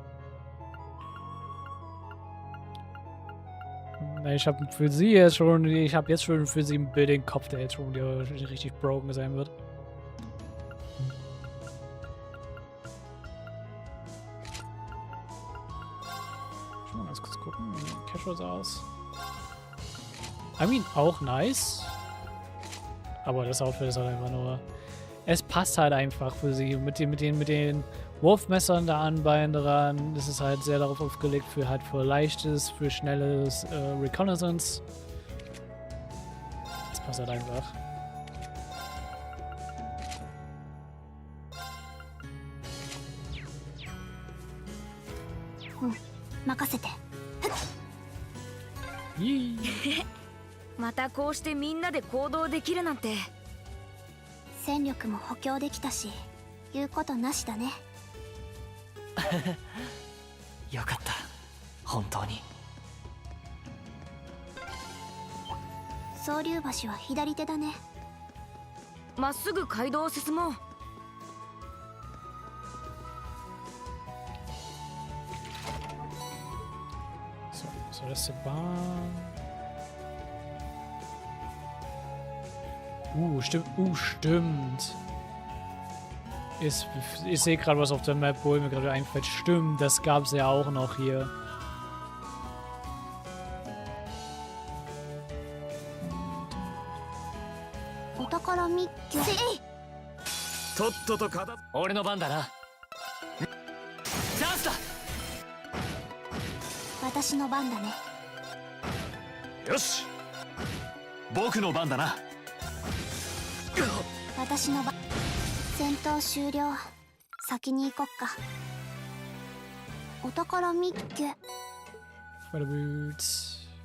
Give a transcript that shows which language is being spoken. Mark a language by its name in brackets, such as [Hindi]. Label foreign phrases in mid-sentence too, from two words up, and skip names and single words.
[German] Ich habe für sie jetzt schon, für sie ein Bild im Kopf, der jetzt schon wieder richtig broken sein wird. Gucken, wie Casual sah aus. [English] I mean, [German] auch nice. Aber das Outfit ist halt einfach nur... Es passt halt einfach für sie. Mit den Wurfmessern da an Beinen dran. Das ist halt sehr darauf aufgelegt für leichtes, für schnelles Reconnaissance. Das passt halt einfach. [Japanese] Makasete. またこうしてみんなで行動できるなんて。戦力も補強できたし、言うことなしだね。よかった、本当に。総流橋は左手だね。まっすぐ街道を進もう。 [German] So, das ist die Bahn. Stimmt. Ich sehe gerade was auf der Map, wo mir gerade einfällt. Stimmt, das gab es ja auch noch hier. [Japanese] 俺の番だな。チャンスだ。私の番だね。よし、僕の番だな。私の番。戦闘終了。先に行こっか。お宝見っけ。 [English] Spider Boots.